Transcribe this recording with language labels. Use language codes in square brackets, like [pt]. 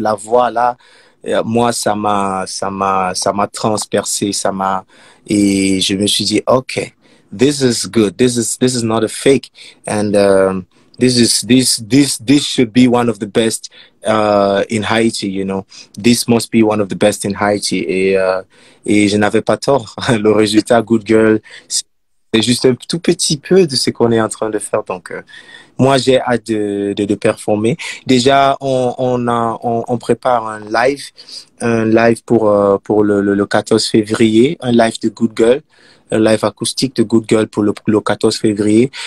[fr] La voix là, moi ça m'a transpercé, et je me suis dit ok, [en] this is good. This is not a fake, and this should be one of the best in Haïti. You know, this must be one of the best in Haïti. [fr] Et je n'avais pas tort. Le résultat, Good Girl, c'est juste un tout petit peu de ce qu'on est en train de faire. Donc, moi, j'ai hâte de performer. Déjà, on prépare un live pour le 14 février, un live de Good Girl, un live acoustique de Good Girl pour le 14 février.